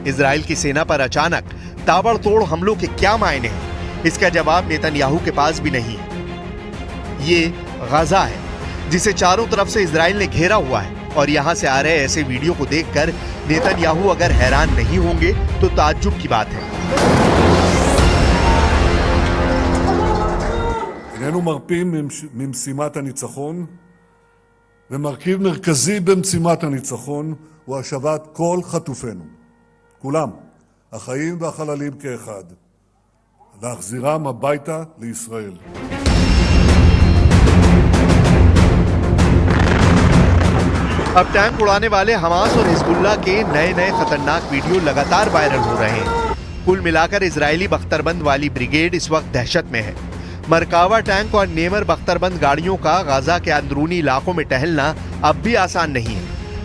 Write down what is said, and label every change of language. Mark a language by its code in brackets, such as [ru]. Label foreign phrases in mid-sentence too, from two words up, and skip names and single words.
[hi] इजराइल की सेना पर अचानक ताबड़तोड़ हमलों के क्या मायने हैं, इसका जवाब नेतन्याहू के पास भी नहीं है। ये गजा है जिसे चारों तरफ से इजराइल ने घेरा हुआ है, और यहां से आ रहे ऐसे वीडियो को देखकर नेतन्याहू अगर हैरान नहीं होंगे तो ताज्जुब की बात है। [he] איננו מרפים ממשימת הניצחון, ומרכיב מרכזי במשימת הניצחון הוא השבת כל חטופינו, כולם, החיים והחללים כאחד, להחזירם הביתה לישראל. [hi] अब टैंक उड़ाने वाले हमास और हिजबुल्लाह के नए नए खतरनाक वीडियो लगातार वायरल हो रहे हैं। कुल मिलाकर इजरायली बख्तरबंद वाली ब्रिगेड इस वक्त दहशत में है। मरकावा टैंक और नेमर बख्तरबंद गाड़ियों का गाजा के अंदरूनी इलाकों में टहलना अब भी आसान नहीं है।